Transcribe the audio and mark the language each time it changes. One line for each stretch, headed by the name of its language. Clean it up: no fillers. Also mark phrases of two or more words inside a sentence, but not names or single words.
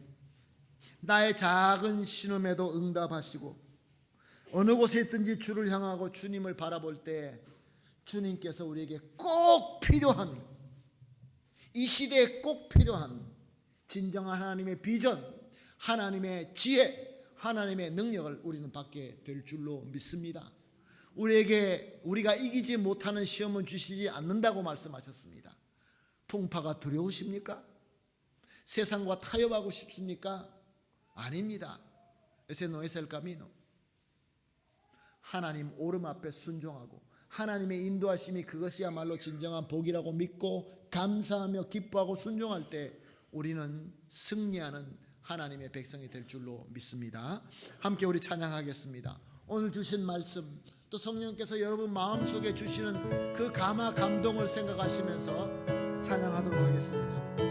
Korean: 나의 작은 신음에도 응답하시고 어느 곳에 있든지 주를 향하고 주님을 바라볼 때 주님께서 우리에게 꼭 필요한, 이 시대에 꼭 필요한 진정한 하나님의 비전, 하나님의 지혜, 하나님의 능력을 우리는 받게 될 줄로 믿습니다. 우리가 이기지 못하는 시험은 주시지 않는다고 말씀하셨습니다. 풍파가 두려우십니까? 세상과 타협하고 싶습니까? 아닙니다.
Spanish: Ese no es el camino.
Korean: 하나님 오름 앞에 순종하고 하나님의 인도하심이 그것이야말로 진정한 복이라고 믿고 감사하며 기뻐하고 순종할 때 우리는 승리하는 하나님의 백성이 될 줄로 믿습니다. 함께 우리 찬양하겠습니다. 오늘 주신 말씀, 또 성령께서 여러분 마음속에 주시는 그 감화 감동을 생각하시면서 찬양하도록 하겠습니다.